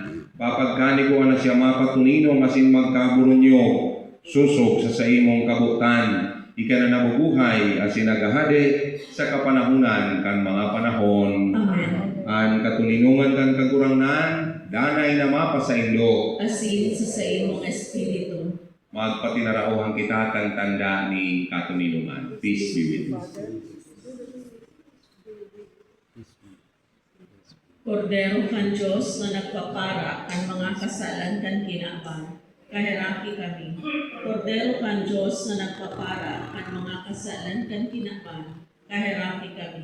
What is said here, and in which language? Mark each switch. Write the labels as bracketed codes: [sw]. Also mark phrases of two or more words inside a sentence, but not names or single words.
[bik] Papagkani ko na siya mapatuninong asin magkaburunyo, susok sa imong kabutan, ika na nabubuhay asin nagahade sa kapanahunan kan mga panahon. Amen. Ang katuninungan kan kagurangnan, danay na mapa sa Indo, Asin sa imong espiritu. magpatinarauhan kita kan tanda ni katuninungan. [en] Peace be with you. [bik] Kordero kan Diyos na nagpapara ang mga kasalan kan kinaban, kahiraki kami. Kordero kan Diyos na nagpapara ang mga kasalan kan kinaban, kahiraki kami.